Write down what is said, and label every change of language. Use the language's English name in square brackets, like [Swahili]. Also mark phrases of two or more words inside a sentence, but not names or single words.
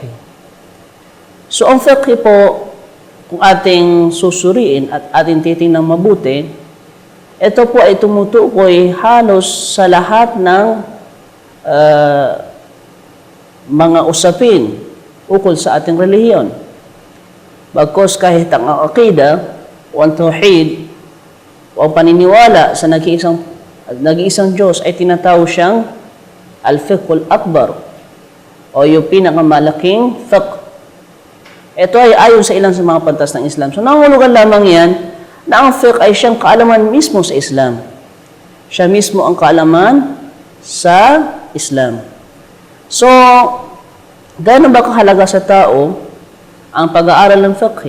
[Filipino] So, ang fiqh po, kung ating susuriin at ating titingnan mabuti, ito po ay tumutukoy halos sa lahat ng mga usapin ukol sa ating relihiyon. Bagkus kahit ang aqida o ang tauhid o ang paniniwala sa nag-iisang Diyos ay tinatawag siyang [Arabic] الفقه الأكبر [Filipino] o yung pinakamalaking fiqh. Ito ay ayon sa ilang sa mga pantas ng Islam. So, nangulugan lamang yan na ang fiqh ay siyang kaalaman mismo sa Islam. Siya mismo ang kaalaman sa Islam. So, gaano ba kahalaga sa tao ang pag-aaral ng fiqh?